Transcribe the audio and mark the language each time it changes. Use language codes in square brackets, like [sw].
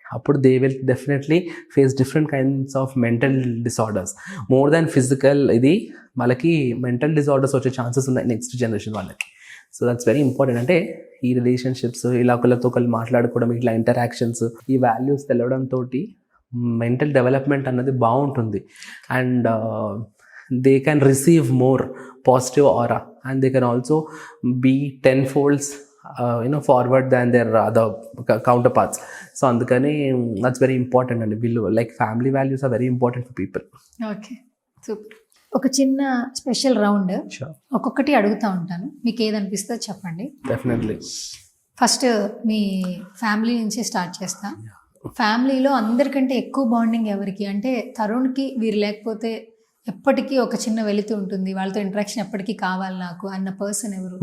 [en] అప్పుడు they will definitely face different kinds of mental disorders. More than physical, [te] ఇది వాళ్ళకి mental disorders వచ్చే chances ఉన్నాయి నెక్స్ట్ జనరేషన్ వాళ్ళకి. [en] So that's very important. [te] అంటే ఈ రిలేషన్షిప్స్, ఇలా ఒకళ్ళతో ఒకళ్ళు మాట్లాడుకోవడం, ఇట్లా ఇంటరాక్షన్స్, ఈ వాల్యూస్ తెలవడంతో మెంటల్ డెవలప్మెంట్ అన్నది బాగుంటుంది. [en] And they can receive more positive aura and they can also be 10 folds forward than their other counterparts. So andukani that's very important and like family values are very important for people. Okay, super. [te] ఒక చిన్న special round ఒక్కొక్కటి అడుగుతూ ఉంటాను, మీకు ఏదనిపిస్తే చెప్పండి. [en] Definitely. [te] First మీ family నుంచి start చేస్తా. ఫ్యామిలీలో అందరికంటే ఎక్కువ బాండింగ్ ఎవరికి? అంటే తరుణ్కి వీరు లేకపోతే ఎప్పటికీ ఒక చిన్న వెళుతూ ఉంటుంది, వాళ్ళతో ఇంటరాక్షన్ ఎప్పటికీ కావాలి నాకు అన్న పర్సన్ ఎవరు?